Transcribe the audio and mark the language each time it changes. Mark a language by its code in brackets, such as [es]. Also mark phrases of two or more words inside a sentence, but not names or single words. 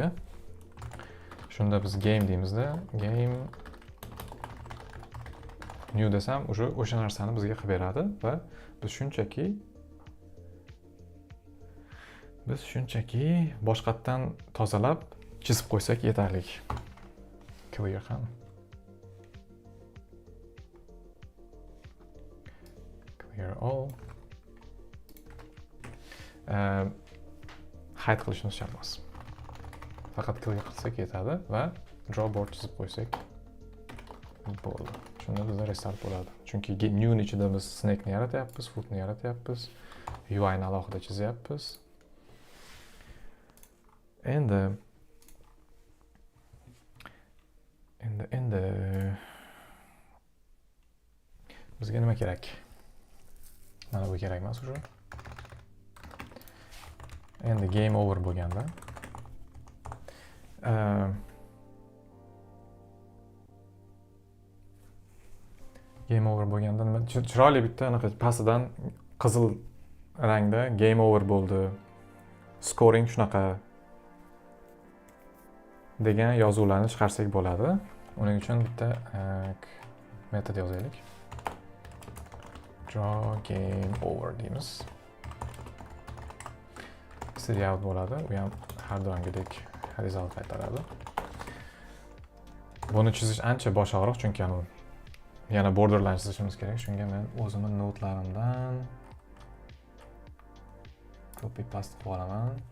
[uz] Shunda biz game deymizda, [en] game new [uz] desam, o'sha narsani bizga qilib beradi va biz shunchaki boshqatdan tozalab chizib qo'ysak yetarli. Clear ham. [en] Clear all. [uz] Hide qilishimiz shart emas. Faqat clear qilsak yetadi va [en] draw board [uz] chizib qo'ysak bo'ldi. Shunda bizda restart bo'ladi. Chunki new ni ichida biz snake ni yaratyapmiz, foot ni yaratyapmiz, UI ni alohida chizyapmiz. Endi bizga nima kerak? Mana bu kerak emas уже. Endi [en] game over [uz] bo'lganda [en] game over [uz] bo'lganda nima chiroyli bitta anaqa pastidan qizil rangda [en] game over [uz] bo'ldi. Scoring shunaqa degan yozuvlarni chiqarsak bo'ladi. Uning uchun bitta metod yozaylik. [en] Draw game over [uz] deymiz. Serial bo'ladi. U ham har doimgidek result qaytaradi. Buni chizish ancha bosh og'riq, chunki yana borderline chizishimiz kerak. Shunga men o'zimning notlarimdan [en] copy paste [uz] qilib olaman.